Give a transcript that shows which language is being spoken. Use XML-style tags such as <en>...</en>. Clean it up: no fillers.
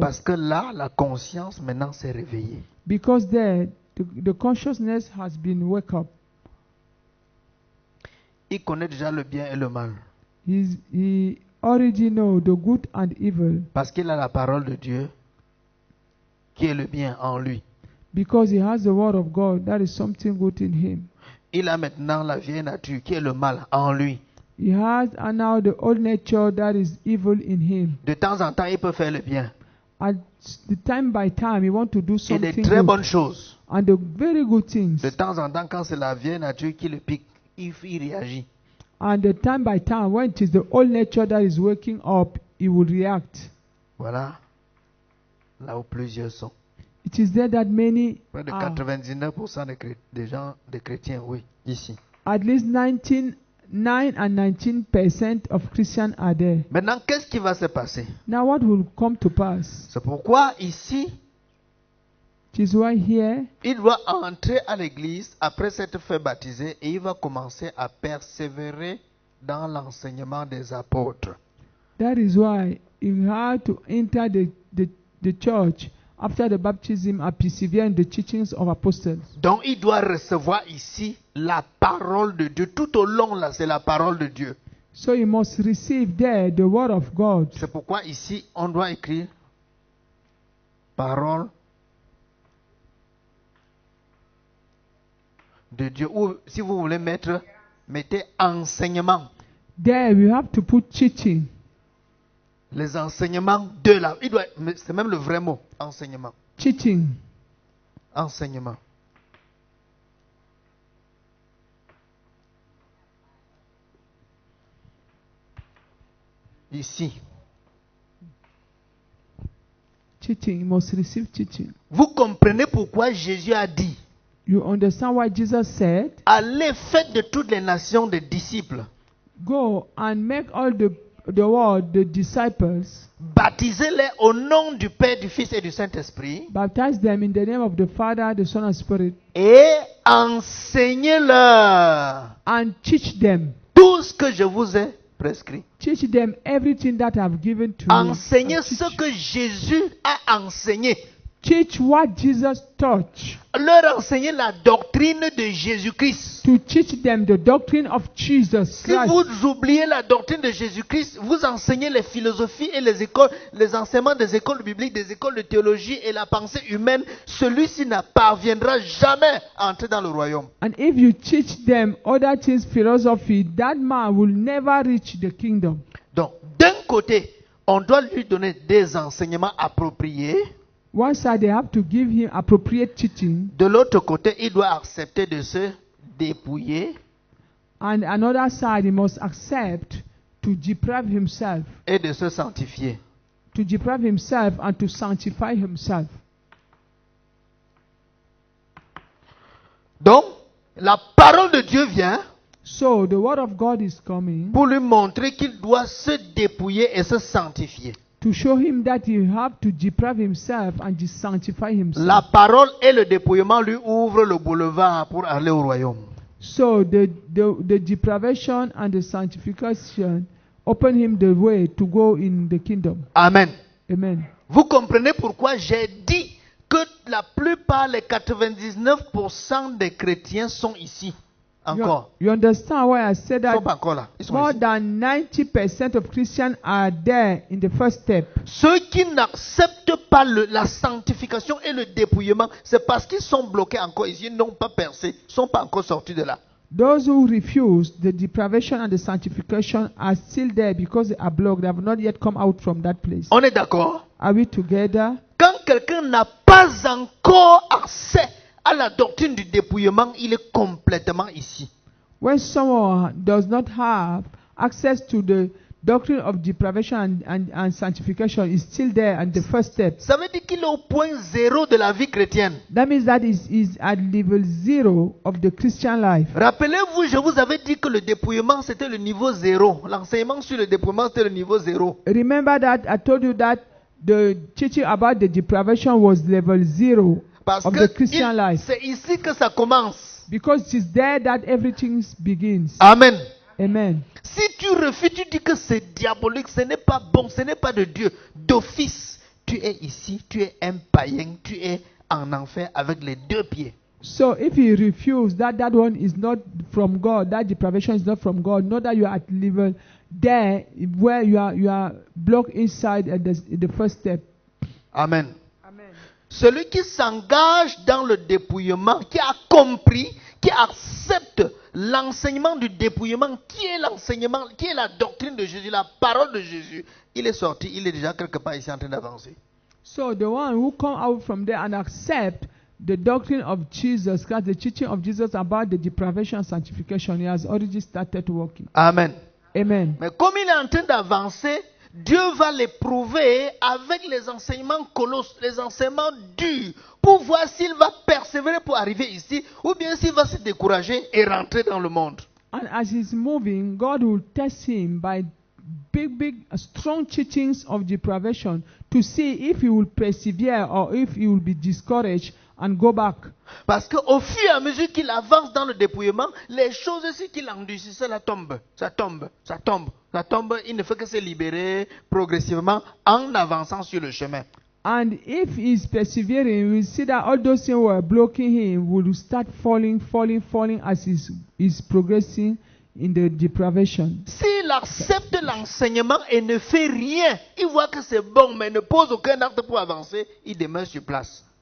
<fr>Parce que là, la conscience maintenant s'est réveillée.</fr> <en>Because there, the consciousness has been wake up.</en> <fr>Il connaît déjà le bien et le mal.</fr> <en>He already know the good and evil.</en> <fr>Parce qu'il a la parole de Dieu qui est le bien en lui.</fr> <en>Because he has the word of God, that is something good in him.</en> <fr>Il a maintenant la vieille nature qui est le mal en lui.</fr> <en>He has now the old nature that is evil in him.</en> <fr>De temps en temps, il peut faire le bien.</fr> <en>At the time by time, he want to do</en> <fr>Et</fr> <en>something</en> <fr>des très</fr> <en>good.</en> <fr>bonnes choses.</fr> <en>And the very good things.</en> <fr>De temps en temps, quand c'est la vieille nature qui le pique, il réagit.</fr> <en>And the time by time, when it is the old nature that is waking up, he will react.</en> <fr>Voilà là où plusieurs sont.</fr> <en>It is there that many</en> <fr>Près de</fr> <en>are.</en> <fr>99% des gens, des chrétiens, oui, ici.</fr> <en>At least 19 and 19% of Christians are there.</en> <fr>Maintenant, qu'est-ce qui va se passer?</fr> <en>Now what will come to pass?</en> <fr>C'est pourquoi ici,</fr> <en>It is why here,</en> <fr>il doit entrer à l'église après s'être fait baptiser et il va commencer à persévérer dans l'enseignement des apôtres.</fr> <en>that is why he had to enter the church after the baptism and persevere in the teachings of apostles.</en> <fr>Donc, il doit recevoir ici la parole de Dieu. Tout au long, là, c'est la parole de Dieu.</fr> <en>So he must receive there the word of God.</en> <fr>C'est pourquoi ici, on doit écrire parole de Dieu. Ou si vous voulez mettez enseignement.</fr> <en>There we have to put teaching.</en> <fr>Les enseignements de la... C'est même le vrai mot, enseignement.</fr> <en>Teaching.</en> <fr>Enseignement. Ici.</fr> <en>Teaching. You must receive teaching.</en> <fr>Vous comprenez pourquoi Jésus a dit,</fr> <en>You understand why Jesus said,</en> <fr>allez, faites de toutes les nations des disciples.</fr> <en>go and make all the world the disciples,</en> <fr>Baptisez-les au nom du Père, du Fils et du Saint-Esprit.</fr> <en>baptize them in the name of the Father, the Son, and Spirit,</en> <fr>Et enseignez-leur</fr> <en>and teach them.</en> <fr>tout ce que je vous ai prescrit.</fr> <en>Teach them everything that I've given to you.</en> <fr>Enseignez</fr> <en>And</en> <fr>ce</fr> <en>teach,</en> <fr>que Jésus a enseigné.</fr> <en>teach what Jesus taught.</en> <fr>Leur enseigner la doctrine de Jésus-Christ.</fr> <en>To teach them the doctrine of Jesus</en> <fr>Si</fr> <en>Christ.</en> <fr>vous oubliez la doctrine de Jésus-Christ, vous enseignez les philosophies et les écoles, les enseignements des écoles bibliques, des écoles de théologie et la pensée humaine, celui-ci ne parviendra jamais à entrer dans le royaume.</fr> <en>And if you teach them other things, philosophy, that man will never reach the kingdom.</en> <fr>Donc, d'un côté, on doit lui donner des enseignements appropriés.</fr> <en>One side, they have to give him appropriate teaching.</en> <fr>De l'autre côté, il doit accepter de se dépouiller</fr> <en>And another side, he must accept to deprive himself.</en> <fr>et de se sanctifier.</fr> <en>To deprive himself and to sanctify himself.</en> <fr>Donc, la parole de Dieu vient.</fr> <en>So the word of God is coming</en> <fr>pour lui montrer qu'il doit se dépouiller et se sanctifier.</fr> <en>to show him that he have to deprive himself and to sanctify himself.</en> <fr>La parole et le dépouillement lui ouvrent le boulevard pour aller au royaume.</fr> <en>So the deprivation and the sanctification open him the way to go in the kingdom.</en> <fr>Amen.</fr> <en>Amen.</en> <fr>Vous comprenez pourquoi j'ai dit que la plupart, les 99% des chrétiens sont ici. Encore.</fr> <en>You understand why I said</en> <fr>Ils ne</fr> <en>that</en> <fr>sont pas encore là. Ils sont</fr> <en>more</en> <fr>ici.</fr> <en>than 90% of Christians are there in the first step.</en> <fr>Ceux qui n'acceptent pas la sanctification et le dépouillement, c'est parce qu'ils sont bloqués encore ici, ils n'ont pas percé, ils ne sont pas encore sortis de là.</fr> <en>Those who refuse the deprivation and the sanctification are still there because they are blocked. They have not yet come out from that place.</en> <fr>On est d'accord?</fr> <en>Are we together?</en> <fr>Quand quelqu'un n'a pas encore accès à la doctrine du dépouillement, il est complètement ici.</fr> <en>When someone does not have access to the doctrine of deprivation and sanctification, is still there and the first step.</en> <fr>Ça veut dire qu'il est au point zéro de la vie chrétienne.</fr> <en>That means that is at level 0 of the Christian life.</en> <fr>Rappelez-vous, je vous avais dit que le dépouillement c'était le niveau 0. L'enseignement sur le dépouillement c'était le niveau 0.</fr> <en>Remember that I told you that the teaching about the deprivation was level 0</en> <fr>Parce</fr> <en>of</en> <fr>que</fr> <en>the Christian life.</en> <fr>c'est ici que ça commence.</fr> <en>Because it is there that everything begins.</en> <fr>Amen.</fr> <en>Amen.</en> <fr>Si tu refuses, tu dis que c'est diabolique, ce n'est pas bon, ce n'est pas de Dieu. D'office, tu es ici, tu es un païen, tu es en enfer avec les deux pieds.</fr> <en>So if you refuse that one is not from God, that deprivation is not from God, know that you are at level there where you are blocked inside at the first step.</en> <fr>Amen.</fr> <en>Amen.</en> <fr>Celui qui s'engage dans le dépouillement, qui a compris, qui accepte l'enseignement du dépouillement, qui est l'enseignement, qui est la doctrine de Jésus, la parole de Jésus, il est sorti, il est déjà quelque part ici en train d'avancer.</fr> <en>So the one who come out from there and accept the doctrine of Jesus Christ, the teaching of Jesus about the deprivation and sanctification, he has already started working.</en> <fr>Amen.</fr> <en>Amen.</en> <fr>Mais comme il est en train d'avancer, Dieu va l'éprouver avec les enseignements colosses, les enseignements durs, pour voir s'il va persévérer pour arriver ici, ou bien s'il va se décourager et rentrer dans le monde.</fr> <en>And as he's moving, God will test him by big, strong teachings of deprivation to see if he will persevere or if he will be discouraged and go back.</en> <fr>Parce qu'au fur et à mesure qu'il avance dans le dépouillement, les choses aussi qu'il endurcissait, ça tombe. Il ne fait que se libérer progressivement en avançant sur le chemin.</fr> <en>And if he's persevering, we'll see that all those things were blocking him will start falling as he's progressing in the deprivation.</en> <fr>S'il accepte l'enseignement et ne fait rien, il voit que c'est bon, mais ne pose aucun acte pour avancer, il demeure sur place.</fr>